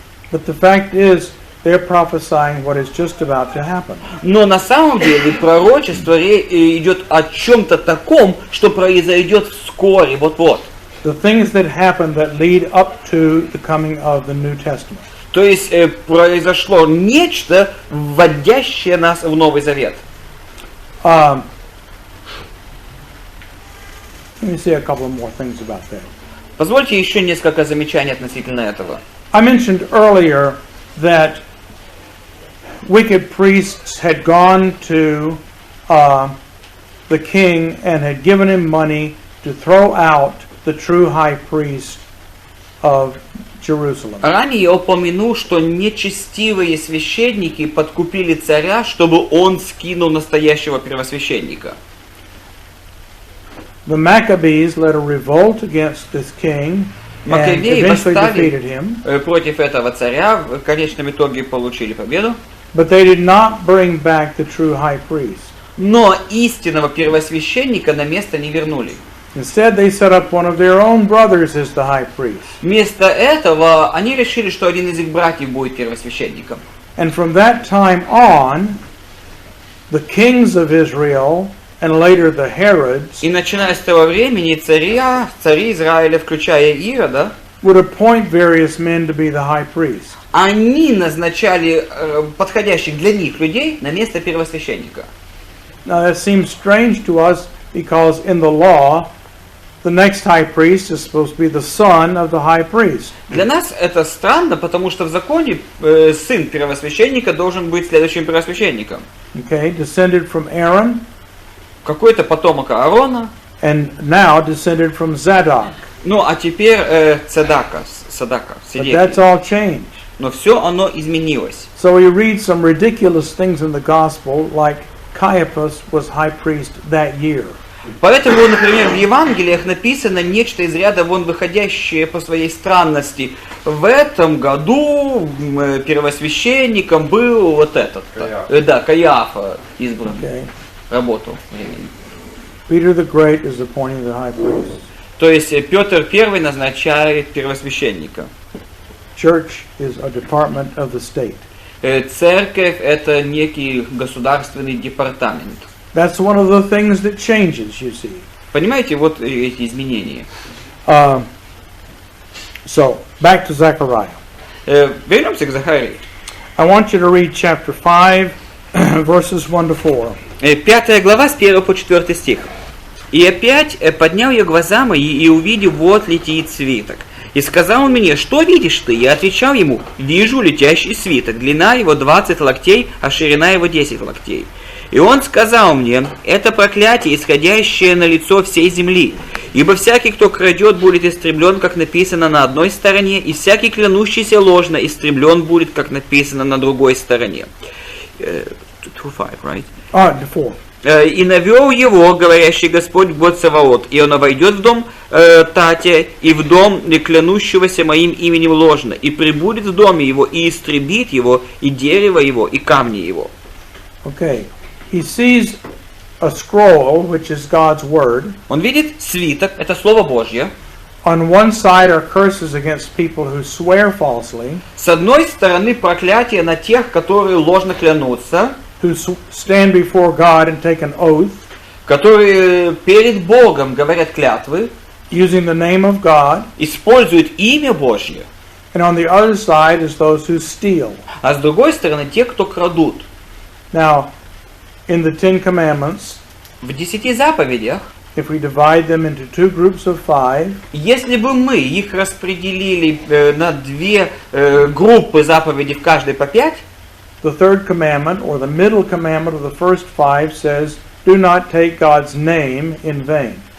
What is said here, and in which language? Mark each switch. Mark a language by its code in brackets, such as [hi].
[en] But the fact is, they're prophesying what is just about to happen. [ru] Но на самом деле пророчество идет о чем-то таком, что произойдет вскоре, вот-вот. [en] The things that happen that lead up to the coming of the New Testament. [ru] То есть произошло нечто, вводящее нас в Новый Завет. [en] Let me say a couple more things about that. [ru] Позвольте еще несколько замечаний относительно этого. [en] I mentioned earlier that wicked priests had gone to the king and had given him money to throw out the true high priest of Jerusalem. [ru] Ранее я упомянул, что нечестивые священники подкупили царя, чтобы он скинул настоящего первосвященника. [en] The Maccabees led a revolt against this king and [ru] Маккавеи [en] eventually [ru] восстали [en] defeated him. [ru] Против этого царя, в конечном итоге получили победу. [en] But they did not bring back the true high priest. [ru] Но истинного первосвященника на место не вернули. [en] Instead, they set up one of their own brothers as the high priest. [ru] Вместо этого они решили, что один из их братьев будет первосвященником. [en] And from that time on, the kings of Israel and later the Herods [ru] И начиная с того времени цари Израиля, включая Ирода, [en] would appoint various men to be the high priest. [ru] они назначали подходящих для них людей на место первосвященника. [en] Now that seems strange to us because in the law, the next high priest is supposed to be the son of the high priest. [ru] Для нас это странно, потому что в законе сын первосвященника должен быть следующим первосвященником. [en] Okay, descended from Aaron [ru] Какой-то потомок Аарона, [en] and now descended from Zadok. [ru] ну а теперь Садака, [en] But that's all changed. [ru] Но все оно изменилось. [en] So we read some ridiculous things in the gospel, like Caiaphas was high priest that year. [ru] Поэтому, например, в Евангелиях написано нечто из ряда вон выходящее по своей странности. В этом году первосвященником был вот этот. Да, Каиафа избран. [en] Okay. [ru] Работал временно. [en] Peter the Great is appointing the high priest. [ru] То есть Петр I назначает первосвященника. [en] Church is a department of the state. [ru] Церковь это некий государственный департамент. [en] That's one of the things that changes, you see. [ru] Понимаете, вот эти изменения. [en] So, back to Zechariah. [ru] Вернемся к Захарии. [en] I want you to read chapter 5, verses 1 to 4. [ru] 5 глава с 1 по 4 стих. «И опять поднял я глаза мои, и увидел, вот летит свиток. И сказал он мне, что видишь ты? Я отвечал ему, вижу летящий свиток, длина его 20 локтей, а ширина его 10 локтей. И он сказал мне, это проклятие, исходящее на лицо всей земли. Ибо всякий, кто крадет, будет истреблен, как написано на одной стороне, и всякий, клянущийся ложно, истреблен будет, как написано на другой стороне». [en] 2:5, right? [ru] 4. «И навел его, говорящий Господь, Бог Саваот, и он войдет в дом Татя, и в дом клянущегося моим именем ложно, и прибудет в доме его, и истребит его, и дерево его, и камни его». [en] Okay. He sees a scroll, which is God's word. [ru] Он видит свиток, это Слово Божье. [en] On one side are curses against people who swear falsely, [ru] С одной стороны проклятие на тех, которые ложно клянутся, [en] who stand before God and take an oath, [ru] которые перед Богом говорят клятвы, [en] using the name of God. [ru] используют имя Божье. [en] And on the other side is those who steal. [ru] А с другой стороны те, кто крадут. [en] Now, in the Ten Commandments, [ru] В 10 заповедях, [en] if we divide them into two groups of 5, [ru] если бы мы их распределили на две группы заповедей, в каждой по 5, [en] the third commandment, or the middle commandment of the first 5, says, do not take God's name in vain.